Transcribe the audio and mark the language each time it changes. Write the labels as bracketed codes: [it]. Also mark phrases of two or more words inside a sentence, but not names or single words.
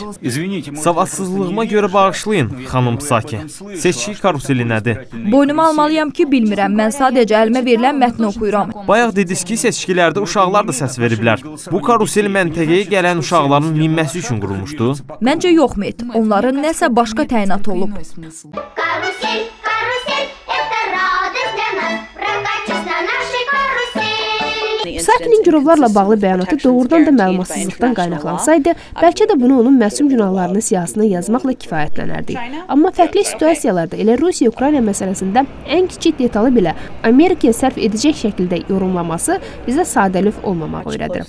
[az] Savadsızlığıma görə bağışlayın, xanım Psaki. Seçki karuseli nədir? Boynuma almalıyam ki, bilmirəm. Mən sadəcə əlimə verilən mətni oxuyuram. Bayaq dediniz ki, seçkilərdə uşaqlar da səs veriblər. Bu karusel məntəqəyə gələn uşaqların minməsi üçün qurulmuşdu. Məncə yox, Met. Onların nəsə başqa təyinat olub. [ru] Карусель, карусель, это радость для нас. Прокатись на нашей карусели. [az] Psakinin girovlarla bağlı bəyanatı doğrudan da məlumatsızlıqdan qaynaqlansaydı, bəlkə də bunu onun məsum günahlarını siyasına yazmaqla kifayətlənərdik. Amma fərqli situasiyalarda elə Rusiya-Ukrayna məsələsində ən kiçik detalı belə Amerikaya sərf edəcək şəkildə yorumlaması bizə sadəlif olmamaq öyrədir.